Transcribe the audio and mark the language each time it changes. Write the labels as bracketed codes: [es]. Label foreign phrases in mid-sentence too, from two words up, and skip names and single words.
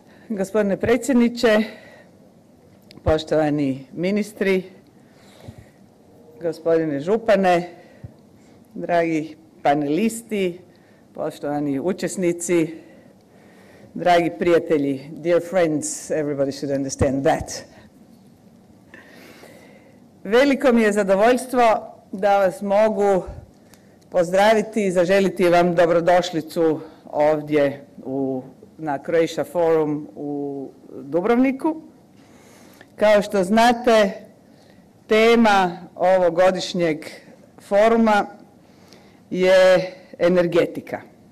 [hr] Gospodine predsjedniče, poštovani ministri, gospodine župane, dragi panelisti, poštovani učesnici, dragi prijatelji, [en] dear friends, everybody should understand that. [hr] Veliko mi je zadovoljstvo da vas mogu pozdraviti i zaželiti vam dobrodošlicu ovdje na Croatia Forum u Dubrovniku. Kao što znate, tema ovogodišnjeg foruma je energetika.